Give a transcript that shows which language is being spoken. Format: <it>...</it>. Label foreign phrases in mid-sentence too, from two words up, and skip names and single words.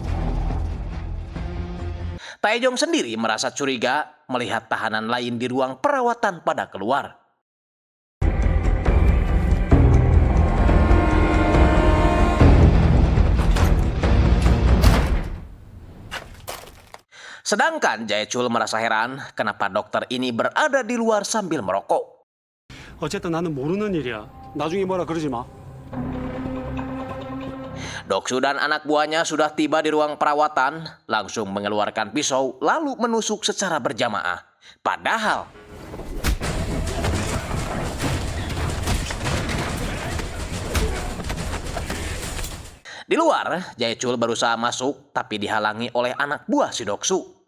<id>Taejong sendiri merasa curiga melihat tahanan lain di ruang perawatan pada keluar. Sedangkan Jae-chul merasa heran kenapa dokter ini berada di luar sambil merokok.</id> <ko>어쨌든 나는 모르는 일이야. 나중에 뭐라 그러지 마.</ko> <id>Doksu dan anak buahnya sudah tiba di ruang perawatan, langsung mengeluarkan pisau lalu menusuk secara berjamaah. Padahal di luar, Jae-chul berusaha masuk tapi dihalangi oleh anak buah si Doksu.</id>